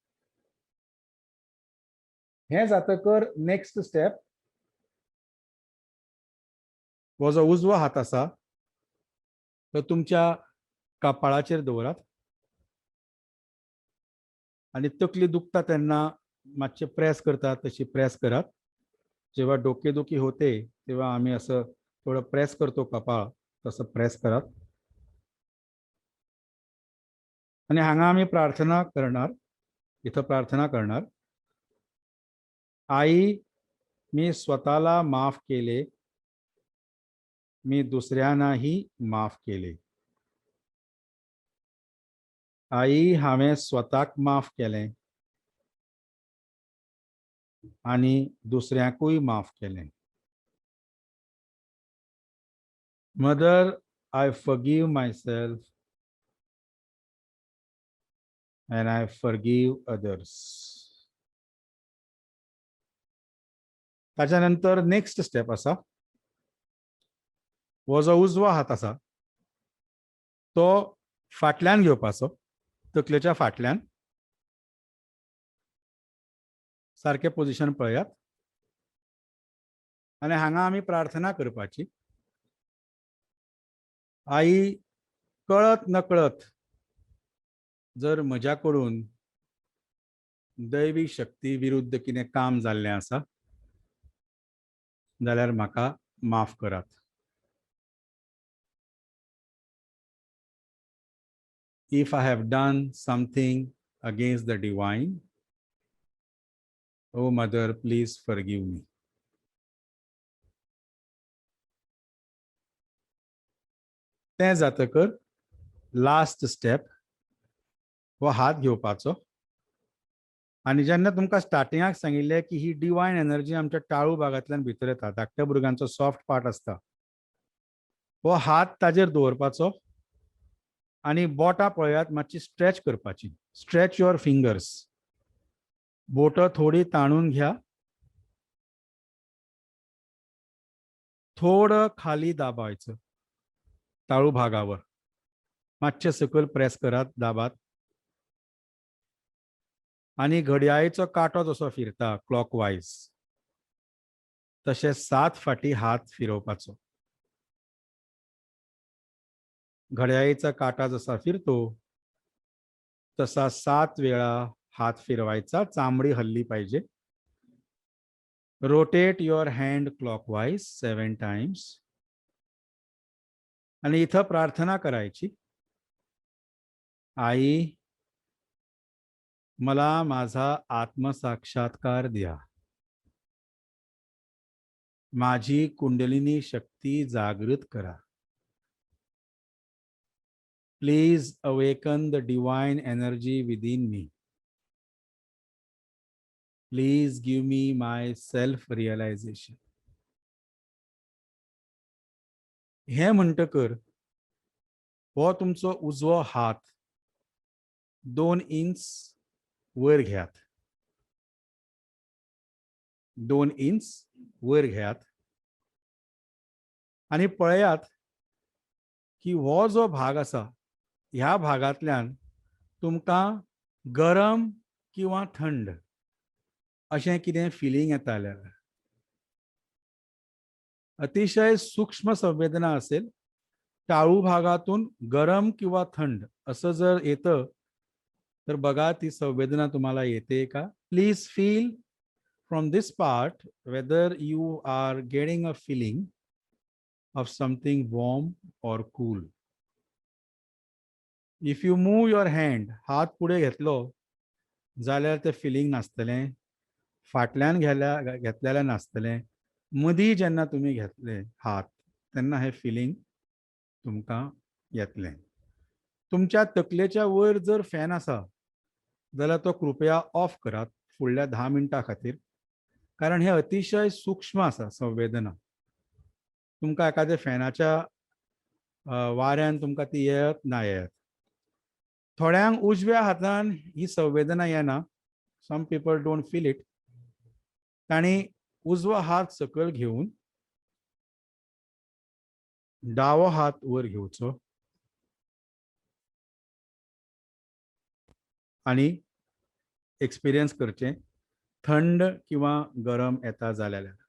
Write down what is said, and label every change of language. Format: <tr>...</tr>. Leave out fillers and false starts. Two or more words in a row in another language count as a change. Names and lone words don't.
<kok>हें जातकर</kok> <en>next step,</en> <kok>हो जो उजवो हात आसा तो तुमच्या कपाळाचेर दवरात आनी तकली दुखता तेन्ना मातशें प्रेस करतात तशी प्रेस करात.</kok> <mr>जेव्हा डोकेदुखी होते तेव्हा आम्ही असं थोडं प्रेस करतो कपाळ, तसं प्रेस करात. आणि हांगा आम्ही प्रार्थना करणार, इथं प्रार्थना करणार, आई मी स्वतःला माफ केले, मी दुसऱ्यांनाही माफ केले.</mr> <kok>आई हांवें स्वताक माफ केलें आनी दुसऱ्यांकूय माफ केलें.</kok> <en>Mother I forgive myself and I forgive others.</en> <kok>त्याच्यानंतर</kok> <en>next step</en> <kok>असा, हो जो उजवा हात असा तो फाटल्यान घेवपाचो, तकलेच्या फाटल्यान सारखे पोझिशन पळयात, आणि हांगा आमी प्रार्थना करपाची, आई कळत नकळत जर म्हज्या कडून दैवी शक्ती विरुद्ध कितें काम जाल्लें आसा जाल्यार म्हाका माफ करात.</kok> <en>If I have done something against the divine, oh Mother, please forgive me.</en> <kok>ते जातकर लास्ट स्टेप हो हात घेवपाचो, आणि जेन्ना तुमकां स्टार्टिंगाक सांगिल्लें की ही</kok> <en>divine energy</en> <kok>आमच्या टाळू भागांतल्यान भितर येता, धाकट्या भुरग्यांचो</kok> <en>soft part</en> <kok>आसता, हो हात ताजेर दवरपाचो आणि बोटां पळयात मातशी स्ट्रेच करपाची.</kok> <en>Stretch your fingers.</en> <mr>बोटां थोडी ताणून घ्या, थोडं खाली दाबायचं टाळू भागावर,</mr> <kok>मातशे सकयल प्रेस करात, दाबात, आणि घड्याळीचो कांटो जसो फिरता क्लॉकवायज तशें 7 फाटी हात फिरवपाचो.</kok> <mr>घड्याळीचा काटा जसा फिरतो तसा 7 वेळा हात फिरवायचा, चामडी हल्ली पाहिजे.</mr> <en>Rotate your hand clockwise 7 times.</en> <mr>आणि इथं प्रार्थना करायची, आई मला माझा आत्मसाक्षात्कार द्या, माझी कुंडलिनी शक्ती जागृत करा.</mr> <en>Please awaken the divine energy within me. Please give me my self-realization.</en> <kok>हे म्हणटकर हो तुमचो उजवो हात 2 इंच वयर घेयात, 2 इंच वयर घेयात, आणि पळयात की हो जो भाग आसा ह्या भागांतल्यान तुमकां गरम किंवा थंड अशें कितें फिलिंग येता जाल्यार</kok> <mr>अतिशय सूक्ष्म संवेदना असेल, टाळू भागातून गरम किंवा थंड असं जर येतं तर बघा ती संवेदना तुम्हाला येते का.</mr> <en>Please feel from this part whether you are getting a feeling of something warm or cool. If you move your hand,</en> <kok>हात पुढे घेतलो जाल्यार ते फिलिंग नासतलें, फाटल्यान घेतलेलें नासतलें, मदीं जेन्ना तुमी घेतले हात तेन्ना हे फिलिंग तुमकां येतलें. तुमच्या तकलेच्या वयर जर फॅन आसा जाल्यार तो कृपया ऑफ करात फुडल्या 10 मिनटां खातीर, कारण हे अतिशय सूक्ष्म आसा संवेदना. तुमकां एखाद्या फॅनाच्या वाऱ्यान तुमकां ती येत ना येत. थोड्यांक उजव्या हातान ही संवेदना येना,</kok> <en>Some people don't feel it.</en> <kok>तांणी उजवो हात सकयल घेवन दावो हात वर घेवचो आणि एक्सपिरियन्स करचें थंड किंवा गरम येता जाल्यार.</kok>